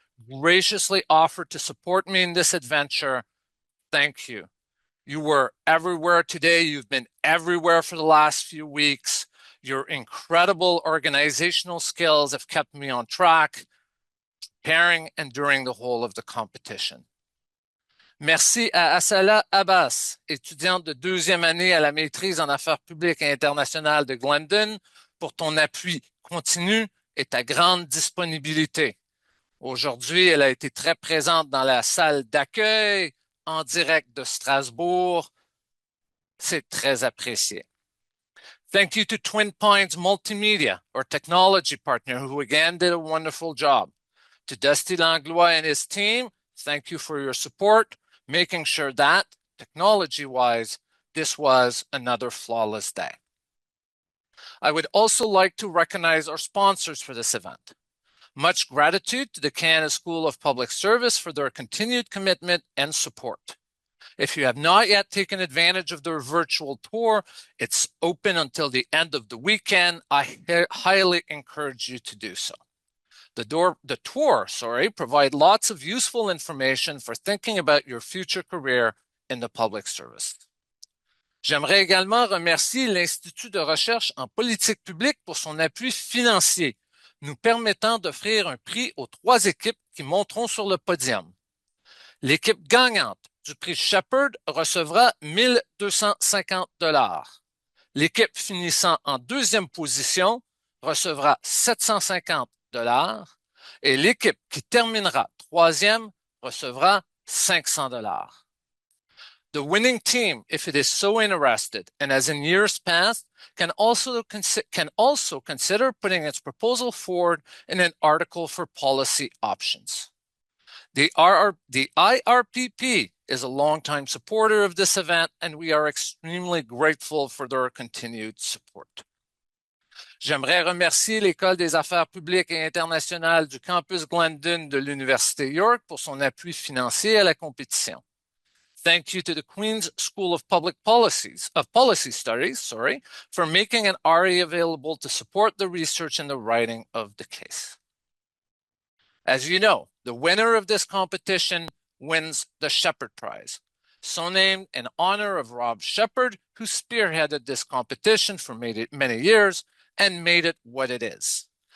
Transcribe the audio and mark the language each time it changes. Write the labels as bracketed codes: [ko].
[en] graciously offered to support me in this adventure. Thank you. You were everywhere today. You've been everywhere for the last few weeks. Your incredible organizational skills have kept me on track, preparing and during the whole of the competition. [fr] Merci à Asala Abbas, étudiante de deuxième année à la maîtrise en affaires publiques et internationales de Glendon, pour ton appui continu et ta grande disponibilité. Aujourd'hui, elle a été très présente dans la salle d'accueil, en direct de Strasbourg. C'est très apprécié. [en] Thank you to Twin Pines Multimedia, our technology partner, who again did a wonderful job. To Dusty Langlois and his team, thank you for your support, making sure that, technology-wise, this was another flawless day. I would also like to recognize our sponsors for this event. Much gratitude to the Canada School of Public Service for their continued commitment and support. If you have not yet taken advantage of their virtual tour, it's open until the end of the weekend. I highly encourage you to do so. The tour, provide lots of useful information for thinking about your future career in the public service. [fr] J'aimerais également remercier l'Institut de recherche en politique publique pour son appui financier, nous permettant d'offrir un prix aux 3 équipes qui monteront sur le podium. L'équipe gagnante du prix Shepherd recevra 1 250 $. L'équipe finissant en deuxième position recevra 750 $. Et l'équipe qui terminera troisième recevra 500 $. [en] The winning team, if it is so interested, and as in years past, can also consider putting its proposal forward in an article for policy options. The IRPP is a longtime supporter of this event, and we are extremely grateful for their continued support. [fr] J'aimerais remercier l'École des affaires publiques et internationales du campus Glendon de l'Université York pour son appui financier à la compétition. [en] Thank you to the Queen's School of Policy Studies, for making an RE available to support the research and the writing of the case. As you know, the winner of this competition wins the Shepherd Prize, so named in honor of Rob Shepherd, who spearheaded this competition for many years and made it what it is.